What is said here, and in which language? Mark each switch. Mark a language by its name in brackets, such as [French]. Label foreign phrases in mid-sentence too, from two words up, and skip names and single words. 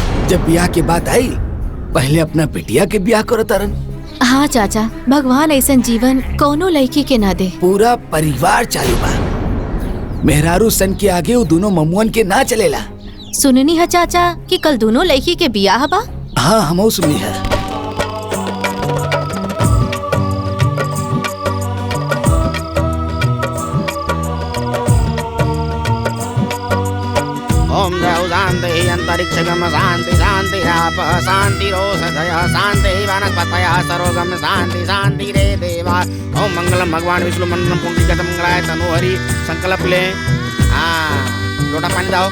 [Bhojpuri] जब ब्याह के बात आई, पहले अपना बिटिया के ब्याह करो तारन। हाँ चाचा, भगवान ऐसन जीवन कोनो लड़की के ना दे। पूरा परिवार चालू बा। मेहरारू सन के आगे वो दोनों ममुअन के ना चलेला। सुननी है चाचा कि कल दोनों लड़की के ब्याह बा? हाँ हमो सुनी है। [Sanskrit] ओम द्रौ शान्ति अंतरिक्षगम शान्ति शान्ति आप शान्ति रोषधय शान्ति वनस्पतयः सर्वगम शान्ति शान्ति रे देवा। ओम मंगलम भगवान विष्णु मंगलम पुंडरीकाक्ष मंगलाय तनोहरि। [Bhojpuri] संकल्प ले। हाँ लोटा पानी दाओ।